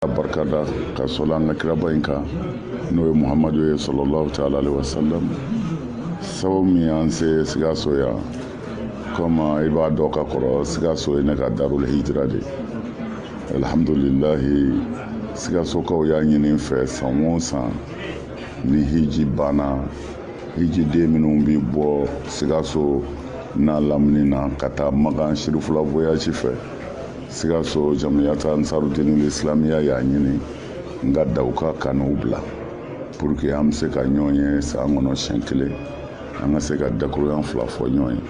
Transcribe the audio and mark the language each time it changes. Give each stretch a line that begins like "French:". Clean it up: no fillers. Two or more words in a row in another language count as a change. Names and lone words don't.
Bambara: barkada ka sola an ka kiraba in kan n'o ye Muhamadu ye
Arabic: صلى الله تعالى عليه وسلم.
Bambara: Sababu min y'an se Sikaso yan comme i b'a dɔn ka kɔrɔ Sikaso ye ne ka
Arabic: دار الهجرة
Bambara: de. Alhamdulillahi Sikasokaw y'a ɲini n fɛ san o san ni hiji banna hijiden minnu bi bɔ Sikaso n'a lamini na ka taa Makan Shirifula voyage fɛ Sikaso Jamiyata Ansarudinil Islamiya y'a ɲini n ka da u ka kanuw bila
French: pour que
Bambara: an bɛ se ka ɲɔgɔn ye san kɔnɔ siɲɛ kelen an ka se ka dakuruyan fila fɔ ɲɔgɔn ye.